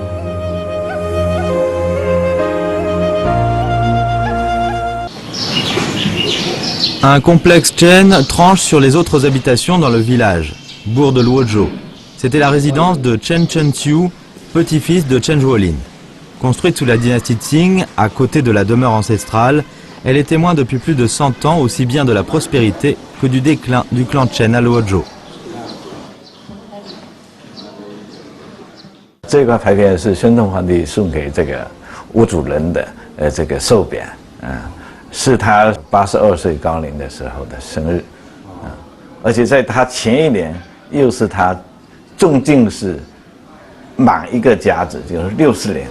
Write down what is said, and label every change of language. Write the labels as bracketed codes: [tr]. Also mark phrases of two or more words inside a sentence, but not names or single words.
[fr] Un complexe Chen tranche sur les autres habitations dans le village, bourg de Luozhou. C'était la résidence de Chen Chenxiu, petit-fils de Chen Zhuolin. Construite sous la dynastie Qing, à côté de la demeure ancestrale, elle est témoin depuis plus de 100 ans aussi bien de la prospérité que du déclin du clan Chen à Luozhou. [zh] 这块牌匾是宣统皇帝送给这个屋主人的这个寿匾，是他82岁高龄的时候的生日，而且在他前一年又是他 中进士满一个甲子，就是60年。